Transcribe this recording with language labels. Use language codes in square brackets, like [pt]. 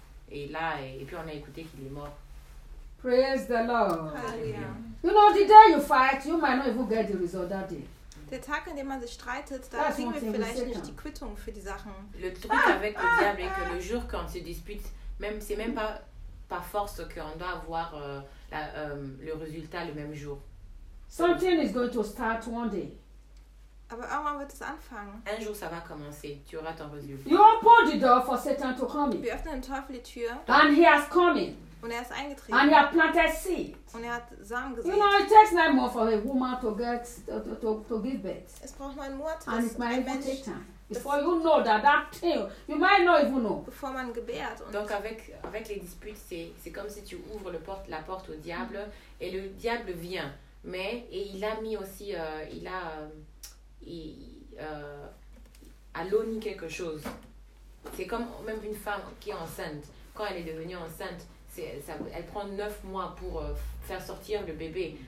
[fr] Et puis on a écouté qu'il est mort. [en] Praise the Lord. Hallelujah. You know, the day you fight, you might not even get the result that day. [de] Der Tag, an dem man sich streitet, da kriegen wir vielleicht nicht die Quittung für die Sachen. [fr] Le truc avec le diable est que le jour qu'on se dispute, même c'est même pas par force qu'on doit avoir le résultat le même jour. [en] Something is going to start one day. [de] Aber irgendwann wird es anfangen. [fr] Un jour ça va commencer. Tu auras ton résultat. [en] You open the door for Satan to come in. [de] Wir öffnen den Teufel die Tür. [en] And he has come in. [de] Und er ist eingetreten. [en] And he has planted seed. [de] Und er hat Samen gesät. [en] You know, it takes 9 months for a woman to get to give birth. [de] Es braucht 9 Monate. [en] And it might even take time. Before you know that thing, you might not even know. [de] Bevor man gebärt. Und [fr] donc avec les disputes, c'est comme si tu ouvres la porte au diable et le diable vient. Mais et il a mis aussi il a quelque chose. C'est comme même une femme qui est enceinte. Quand elle est devenue enceinte, elle prend 9 mois pour faire sortir le bébé.